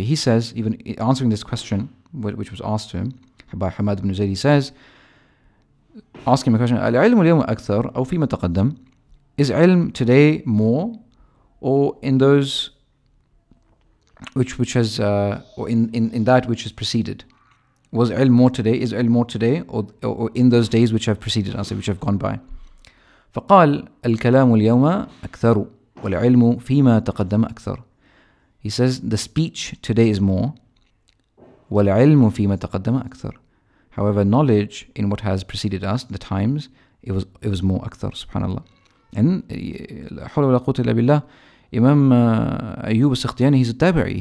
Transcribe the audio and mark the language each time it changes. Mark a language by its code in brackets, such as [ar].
[en] He says, even answering this question which was asked to him by Hamad ibn Zayd, he says, asking him a question, al-ilm al-yawma akthar aw fima taqaddam? Is ilm today more, or in those which has or in that which has preceded? Was ilm more today? Is ilm more today, or in those days which have preceded us, which have gone by? [ar] فقال الكلام اليوم أكثر والعلم فيما تقدم أكثر. [en] He says the speech today is more, [ar] والعلم فيما تقدم أكثر. [en] However, knowledge in what has preceded us, the times, it was more أكثر. Subhanallah. And [ar] لا حول ولا قوة إلا بالله, [en] Imam Ayyub al-Sakhtiyani, he's a tabi'i.